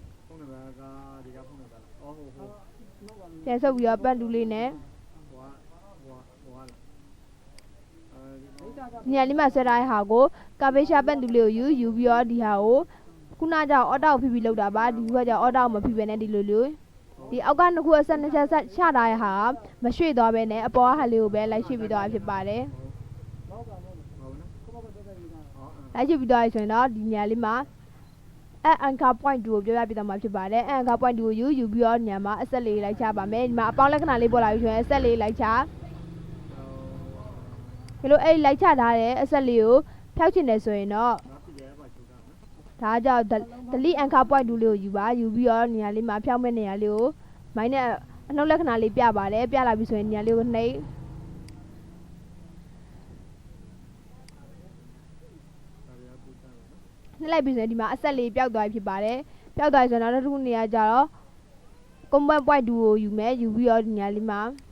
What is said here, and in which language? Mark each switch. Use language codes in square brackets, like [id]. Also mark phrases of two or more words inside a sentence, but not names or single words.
[my] ပြီးတော့ပန်တူးလေးနဲ့ညလေးမှာဆွဲထားတဲ့ဟာကိုကာဗေရှာပန်တူးလေးကိုယူပြီးတော့ဒီဟာကိုခုနကအော်ဒါကိုဖိပြီးလုပ်တာပါဒီကကြောင့်အော်ဒါကိုမဖိဘဲနဲ့ဒီလိုဒီအောက်ကနှစ်ခုအဆက်နှစ်ချက်ချထားတဲ့ဟာမရွှေ့သွားပဲနဲ့အပေါ်ကဟာလေးကိုပဲလိုက်ရွှေ့ပြီးသွားဖြစ်ပါတယ် လိုက်ရွှေ့ပြီးသွားပြီဆိုရင်တော့ဒီနေရာလေးမှာ [en] anchor point [my] 2ကိုပြောပြပြသွားမှာဖြစ်ပါတယ် [en] anchor point [my] 2ကိုယူပြီးတော့ညမှာအဆက်လေးလိုက်ချပါမယ်ဒီမှာအပေါင်းလက္ခဏာလေးပေါ်လာပြီဆိုရင်အဆက်လေးလိုက်ချဒီလိုအဲ့လိုက်ချထားတဲ့အဆက်လေးကိုဖျောက်ချင်တယ်ဆိုရင်တော့ဒါကြောင့် [en] delete anchor point [my] 2လေးကိုယူပြီးတော့နေရာလေးမှာဖျောက်မဲ့နေရာလေးကိုမိုင်းနဲ့အနှုတ်လက္ခဏာလေးပြပါတယ်ပြလာပြီဆိုရင်နေရာလေးကိုနှိပ် လိုက်ပြီဆိုရင်ဒီမှာအဆက်လေးပျောက်သွားပြီဖြစ်ပါတယ်ပျောက်သွားပြီဆိုတော့နောက်တစ်ခုနေရာကြတော့ [en] combat point [my] 2ကိုယူပြီးတော့ဒီနေရာလေးမှာ